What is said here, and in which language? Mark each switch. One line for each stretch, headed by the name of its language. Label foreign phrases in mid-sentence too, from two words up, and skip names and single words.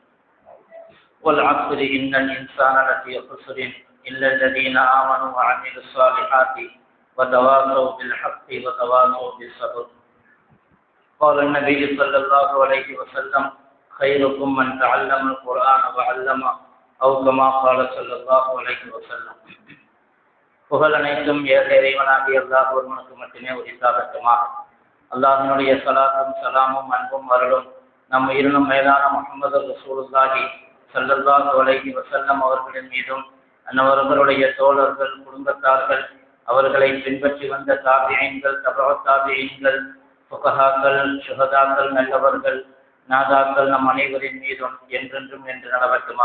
Arabic: والعصر إن الإنسان لفي خسر إلا الذين آمنوا وعملوا الصالحات وتواصوا بالحق وتواصوا بالصبر قال النبي صلى الله عليه وسلم خيركم من تعلم القرآن وعلمه أو كما قال صلى الله عليه وسلم
Tamil: புகழ் அனைத்தும் ஏக இறைவனாகிய அல்லாஹ் ஒருவனுக்கு மட்டுமே உரித்தாகட்டுமா. அல்லாஹ்வினுடைய ஸலாத்தும் ஸலாமும் அன்பும் அருளும் நம் உயிரினும் மேலான முஹம்மது
Arabic: رسول الله صلى الله عليه وسلم
Tamil: அவர்களின் மீதும் அன்னவர்களுடைய தோழர்கள் குடும்பத்தார்கள் அவர்களை பின்பற்றி வந்த தாபிஈன்கள் தபஅத் தாபிஈன்கள் ஃபுகஹாக்கள் ஷுஹதாக்கள் நல்லவர்கள் நாதாக்கள் நம் அனைவரின் மீதும் என்றென்றும் என்று நடவட்டுமா.